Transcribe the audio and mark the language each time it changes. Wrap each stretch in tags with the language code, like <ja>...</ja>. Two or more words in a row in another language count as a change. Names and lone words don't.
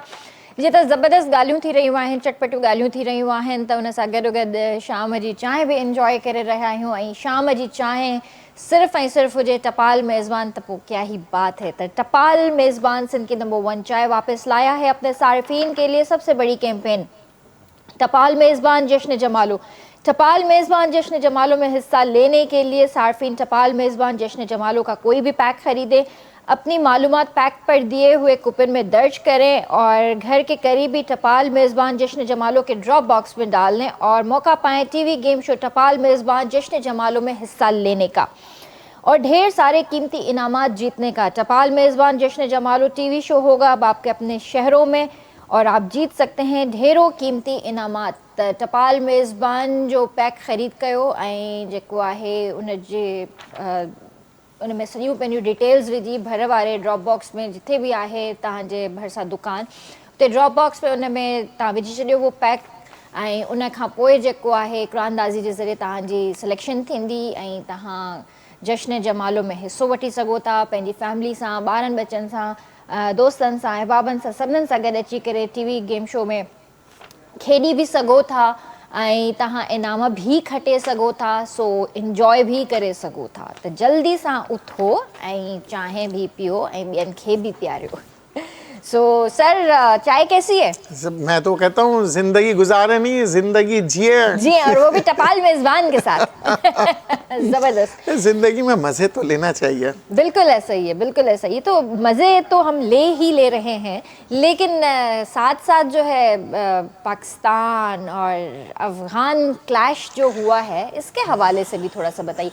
<sd>जीअं त ज़बरदस्त ॻाल्हियूं थी रहियूं आहिनि, चटपटियूं ॻाल्हियूं थी रहियूं आहिनि, त उन सां गॾोगॾु शाम जी चांहि बि इंजॉय करे रहिया आहियूं। ऐं शाम जी चांहि सिर्फ़ ऐं सिर्फ़ हुजे टपाल मेज़बान त पोइ</sd> <ur>کیا ہی بات ہے. تو ٹپال میزبان سندھ کی نمبر 1 چائے واپس لایا ہے اپنے صارفین کے لیے سب سے بڑی کیمپین ٹپال میزبان جشن جمالو. ٹپال میزبان جشن جمالو میں حصہ لینے کے لیے صارفین ٹپال میزبان جشن جمالو کا کوئی بھی پیک خریدے، اپنی معلومات پیک پر دیے ہوئے کوپن میں درج کریں اور گھر کے قریبی ٹپال میزبان جشن جمالو کے ڈراپ باکس میں ڈال لیں اور موقع پائیں ٹی وی گیم شو ٹپال میزبان جشن جمالو میں حصہ لینے کا اور ڈھیر سارے قیمتی انعامات جیتنے کا. ٹپال میزبان جشن جمالو ٹی وی شو ہوگا اب آپ کے اپنے شہروں میں اور آپ جیت سکتے ہیں ڈھیروں قیمتی انعامات.</ur> <sd>टपाल मेज़बान जो पैक ख़रीद कयो ऐं जेको आहे उन जे उन में सॼियूं पंहिंजियूं डिटेल्स विझी भर वारे ड्रॉप बॉक्स में जिथे बि आहे तव्हांजे भरिसां दुकान उते ड्रॉप बॉक्स में उन में तव्हां विझी छॾियो उहो पैक ऐं उन खां पोइ जेको आहे हिकिड़ो अंदाज़े जे ज़रिए तव्हांजी सिलेक्शन थींदी ऐं तव्हां जश्न जमालो में हिसो वठी सघो था पंहिंजी फैमिली सां ॿारनि बच्चनि सां दोस्तनि सां अहबाबनि सां सभिनीनि सां गॾु अची करे टीवी गेम शो में खेॾी बि सघो था ऐं तव्हां इनाम बि खटे सघो था सो इंजॉय बि करे सघो था त जल्दी सां उथो ऐं चांहि बि पियो ऐं ॿियनि खे बि पीआरियो सो</sd> <ur>سر چائے کیسی ہے میں تو کہتا ہوں زندگی گزارے نہیں، زندگی جیے. جی اور وہ بھی ٹپال میزبان کے ساتھ زبردست. زندگی میں مزے تو لینا چاہیے. بالکل ایسا ہی ہے، بالکل ایسا ہی۔ تو مزے تو ہم لے رہے ہیں، لیکن ساتھ ساتھ جو ہے پاکستان اور افغان کلیش جو ہوا ہے اس کے حوالے سے بھی تھوڑا سا بتائیے.</ur>